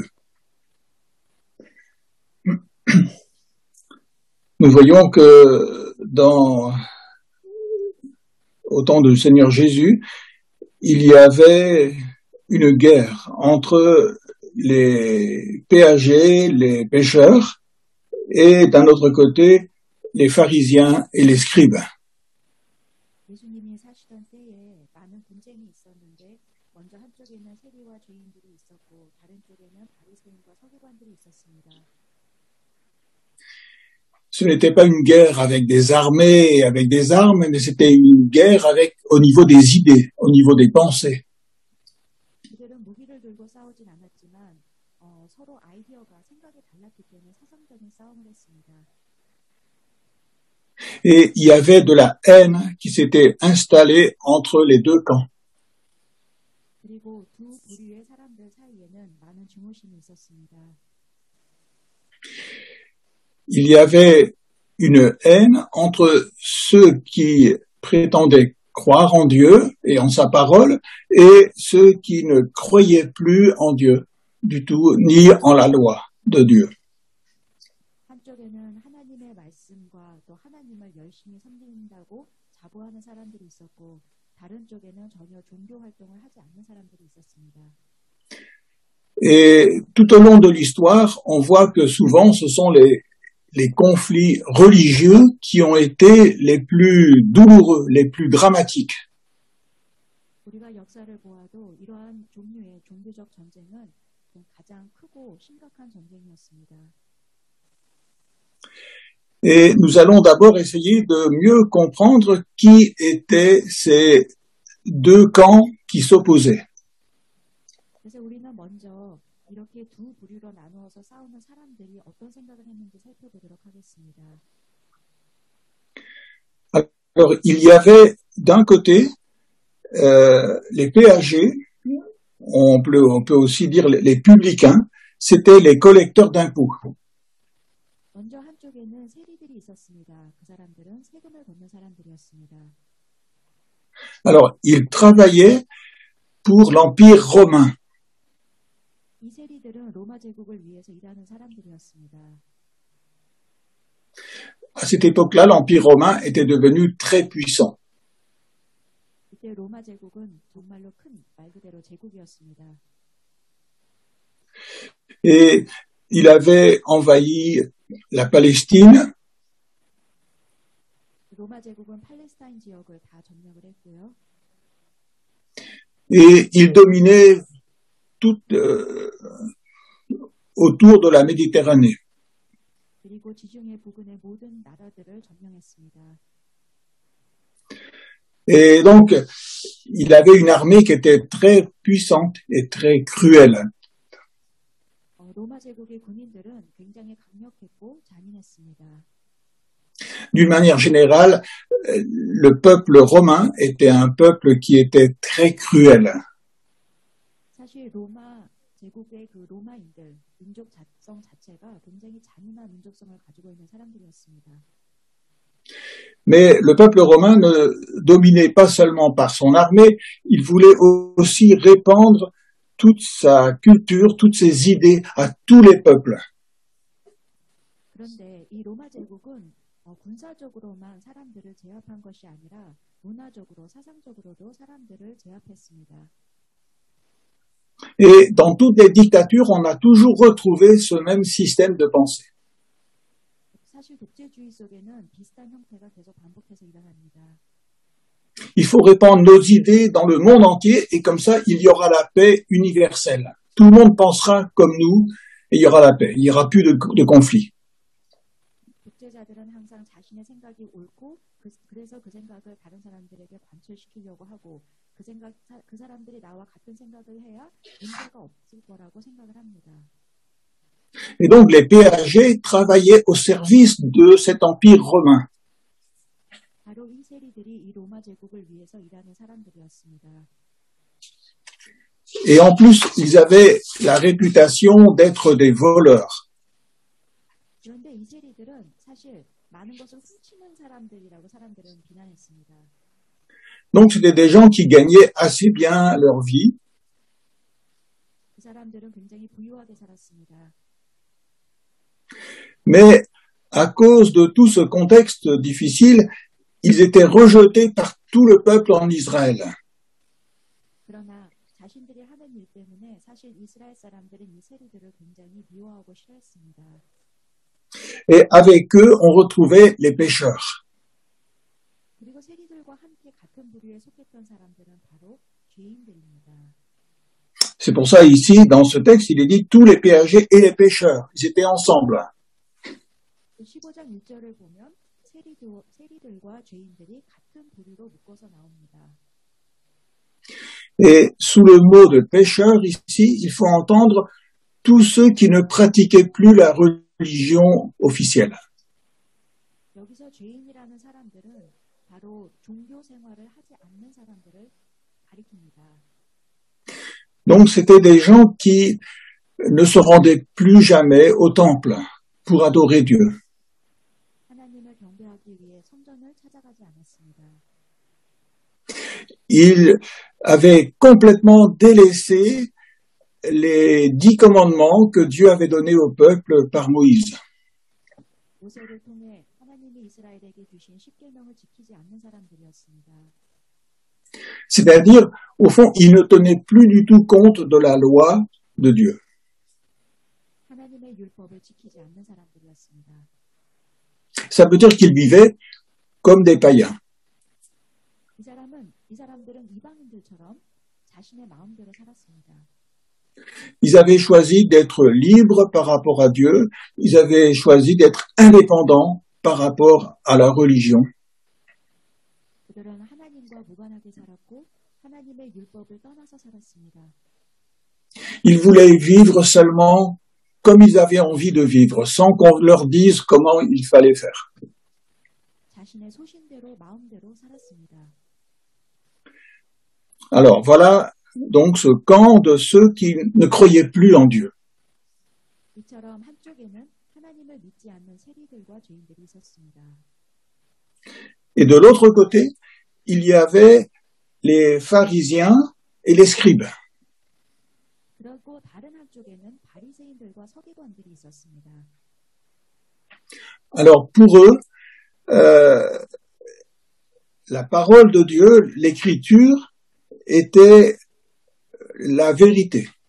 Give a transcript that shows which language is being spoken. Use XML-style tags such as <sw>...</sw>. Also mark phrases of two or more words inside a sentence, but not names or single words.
<fr>» Nous voyons que au temps du Seigneur Jésus, il y avait une guerre entre les péagers, les pêcheurs, et d'un autre côté, les pharisiens et les scribes.</fr> <ko>예수님이 사시던 때에 많은 분쟁이 있었는데 먼저 한쪽에는 세리와 죄인들이 있었고 다른 쪽에는 바리새인과 서기관들이 있었습니다.</ko> <fr>Ce n'était pas une guerre avec des armées, avec des armes, mais c'était une guerre au niveau des idées, au niveau des pensées.</fr> <ko>그들은 무기를 들고 싸우진 않았지만 서로 아이디어가 생각이 달랐기 때문에 사상적인 싸움을 했습니다.</ko> <fr>Et il y avait de la haine qui s'était installée entre les deux camps.</fr> <ko>그리고 두 부류의 사람들 사이에는 많은 증오심이 있었습니다.</ko> <fr>Il y avait une haine entre ceux qui prétendaient croire en Dieu et en sa parole et ceux qui ne croyaient plus en Dieu du tout, ni en la loi de Dieu.</fr> <ko>한쪽에는 하나님의 말씀과 또 하나님을 열심히 섬긴다고 자부하는 사람들이 있었고 다른 쪽에는 전혀 종교 활동을 하지 않는 사람들이 있었습니다.</ko> <fr>Et tout au long de l'histoire, on voit que souvent ce sont les conflits religieux qui ont été les plus douloureux, les plus dramatiques.</fr> <ko>우리가 역사를 보아도 이러한 종류의 종교적 전쟁은 가장 크고 심각한 전쟁이었습니다.</ko> <fr>Et nous allons d'abord essayer de mieux comprendre qui étaient ces deux camps qui s'opposaient.</fr> <ko>그래서 우리는 먼저 이렇게 두 부류로 나누어서 싸우는 사람들이 어떤 생각을 했는지 살펴보도록 하겠습니다.</ko> <fr>Alors, il y avait d'un côté les péagers, on peut aussi dire les publicains, c'était les collecteurs d'impôts.</fr> <ko>먼저 한쪽에는 세리들이 있었습니다. 그 사람들은 세금을 걷는 사람들이었습니다.</ko> <fr>Alors, ils travaillaient pour l'Empire romain.</fr> <ko>이 세리들은 로마 제국을 위해서 일하는 사람들이었습니다.</ko> <fr>À cette époque-là, l'Empire romain était devenu très puissant.</fr> <ko>이때 로마 제국은 정말로 큰 말 그대로 제국이었습니다.</ko> <fr>Et il avait envahi la Palestine,</fr> <ko>로마 제국은 팔레스타인 지역을 다 점령을 했고요.</ko> <fr>et il dominait tout autour de la Méditerranée.</fr> <ko>그리고 지중해 부근의 모든 나라들을 점령했습니다.</ko> <fr>Et donc, il avait une armée qui était très puissante et très cruelle.</fr> <ko>로마 제국의 군인들은 굉장히 강력했고 잔인했습니다.</ko> <fr>D'une manière générale, le peuple romain était un peuple qui était très cruel.</fr> <ko>사실 로마 제국의 그 로마인들 민족 자성 자체가 굉장히 잔인한 민족성을 가지고 있는 사람들이었습니다.</ko> <fr>Mais le peuple romain ne dominait pas seulement par son armée, il voulait aussi répandre toute sa culture, toutes ses idées à tous les peuples.</fr> <ko>그런데 이 로마 제국은 군사적으로만 사람들을 제압한 것이 아니라 문화적으로, 사상적으로도 사람들을 제압했습니다.</ko> <fr>Et dans toutes les dictatures, on a toujours retrouvé ce même système de pensée.</fr> <ko>사실 독재주의 속에는 비슷한 형태가 계속 반복해서 일어납니다.</ko> <fr>Il faut répandre nos idées dans le monde entier et comme ça, il y aura la paix universelle. Tout le monde pensera comme nous et il y aura la paix. Il n'y aura plus de conflit.</fr> <ko>독재자들은 항상 자신의 생각이 옳고 그래서 그 생각을 다른 사람들에게 관철시키려고 하고 그 사람들이 나와 같은 생각을 해야 문제가 없을 거라고 생각을 합니다.</ko> <fr>Et donc les PAG travaillaient au service de cet empire romain.</fr> <ko>바로 이 세리들이 이 로마 제국을 위해서 일하는 사람들이었습니다.</ko> <fr>Et en plus, ils avaient la réputation d'être des voleurs.</fr> <ko>그런데 이 세리들은 사실 많은 것을 훔치는 사람들이라고 사람들은 비난했습니다.</ko> <fr>Donc c'était des gens qui gagnaient assez bien leur vie.</fr> <ko>그 사람들은 굉장히 부유하게 살았습니다.</ko> <fr>Mais à cause de tout ce contexte difficile, ils étaient rejetés par tout le peuple en Israël.</fr> <ko>그러나 자신들이 하는 일 때문에 사실 이스라엘 사람들은 이 세리들을 굉장히 미워하고 싫어했습니다.</ko> <fr>Et avec eux, on retrouvait les pécheurs.</fr> <ko>그리고 세리들과 함께 같은 부류에 속했던 사람들은 바로 죄인들입니다.</ko> <fr>C'est pour ça ici, dans ce texte, il est dit tous les péagers et les pécheurs. Ils étaient ensemble.</fr> <ko>15장 1절을 보면 세리들과 죄인들이 같은 부류로 묶어서 나옵니다.</ko> <fr>Et sous le mot de pécheur, ici, il faut entendre tous ceux qui ne pratiquaient plus la religion officielle.</fr> <ko>여기서 죄인이라는 사람들은 바로 종교 생활을 하지 않는 사람들을 가리킵니다.</ko> <fr>Donc c'était des gens qui ne se rendaient plus jamais au temple pour adorer Dieu.</fr> <ko>하나님을 경배하기 위해 성전을 찾아가지 않았습니다.</ko> <fr>Ils avaient complètement délaissé les 10 commandements que Dieu avait donnés au peuple par Moïse.</fr> <ko>모세를 통해 하나님이 이스라엘에게 주신 십계명을 지키지 않는 사람들이었습니다.</ko> <fr>C'est-à-dire, au fond, ils ne tenaient plus du tout compte de la loi de Dieu.</fr> <ko>하나님의 율법을 지키지 않는 사람들이었습니다.</ko> <fr>Ça veut dire qu'ils vivaient comme des païens.</fr> <ko>이 사람들은 이방인들처럼 자신의 마음대로 살았습니다.</ko> <fr>Ils avaient choisi d'être libres par rapport à Dieu. Ils avaient choisi d'être indépendants par rapport à la religion.</fr> <ko>그들은 하나님과 무관하게 살았고 하나님의 율법을 떠나서 살았습니다.</ko> <fr>Ils voulaient vivre seulement comme ils avaient envie de vivre, sans qu'on leur dise comment il fallait faire.</fr> <ko>자신의 소신대로 마음대로 살았습니다.</ko> <fr>Alors voilà donc ce camp de ceux qui ne croyaient plus en Dieu.</fr> <ko>이처럼 한쪽에는 하나님을 믿지 않는 세리들과 죄인들이 있었습니다.</ko> <fr>Et de l'autre côté, il y avait les pharisiens et les scribes.</fr> <ko>그리고 다른 한쪽에는 바리새인들과 서기관들이 있었습니다.</ko> <fr>Alors pour eux, la parole de Dieu, l'écriture, était la vérité.</fr>